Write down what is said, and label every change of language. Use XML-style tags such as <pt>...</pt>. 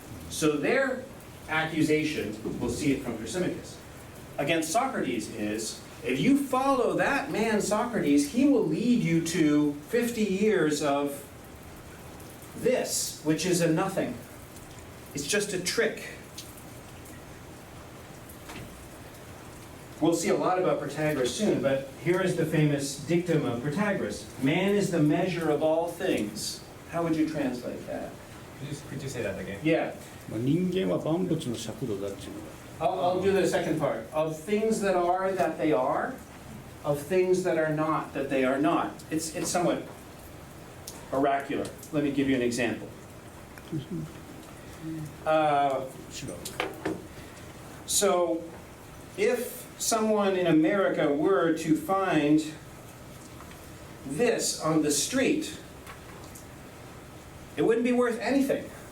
<en>So their accusation, we'll see it from Thrasymachus, against Socrates is, if you follow that man Socrates, he will lead you to 50 years of this, which is a nothing. It's just a trick. We'll see a lot about Protagoras soon, but here is the famous dictum of Protagoras. Man is the measure of all things. How would you translate that? Could you say that again? Yeah.</en> <ja>人間は万物の尺度だっていうのが</ja> <en>I'll do the second part. Of things that are that they are, of things that are not that they are not. It's somewhat oracular. Let me give you an example.</en> <ja>違う</ja> <en>So, if someone in America were to find this on the street, it wouldn't be worth anything.</en>